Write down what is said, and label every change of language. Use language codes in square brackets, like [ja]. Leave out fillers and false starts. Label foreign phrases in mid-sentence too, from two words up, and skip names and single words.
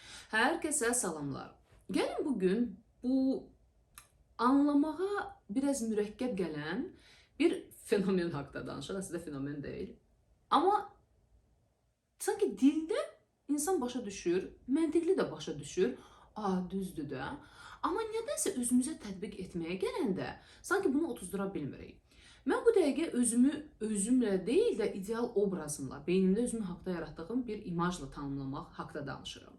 [tr] Herkese salamlar. Gelin bugün bu anlamağa biraz mürekkep gelen bir fenomen hakkında danışalım. Aslında fenomen değil. Ama sanki dilde insan başa düşür, [az] məntiqli də başa düşür. Düzdür də. Amma nədənsə özümüzə tətbiq etməyə gələndə sanki bunu otuzdura bilmirik. Mən bu dəqiqə özümlə deyil də ideal obrazımla, beynimdə özümün haqqında yaratdığım bir imajla tanımlamaq haqqında danışıram.